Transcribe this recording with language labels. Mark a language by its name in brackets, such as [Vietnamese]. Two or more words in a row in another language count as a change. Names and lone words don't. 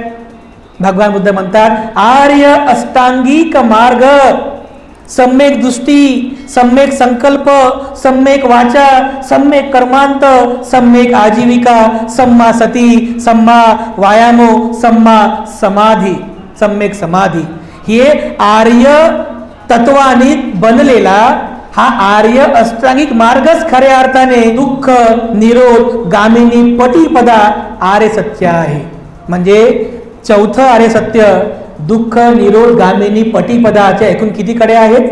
[Marathi] भगवान बुद्ध म्हणतात आर्य अष्टांगिक मार्ग. सम्यक दृष्टी, सम्यक संकल्प, सम्यक वाचा, सम्यक कर्मांत, सम्यक आजीविका, [Pali] सम्मा सती, सम्मा व्यायामो, सम्मा समाधी, [Marathi] सम्यक समाधी. हे आर्य तत्वाने बनलेला हा आर्य अष्टांगिक मार्गच खऱ्या अर्थाने [Pali] दुःख निरोध गामिनी पटीपदा [Marathi] आर्य सत्य आहे. म्हणजे चौथं आर्य सत्य [Pali] दुःख निरोध गामिनी पटीपदाच्या [Marathi] एकूण किती कडे आहेत?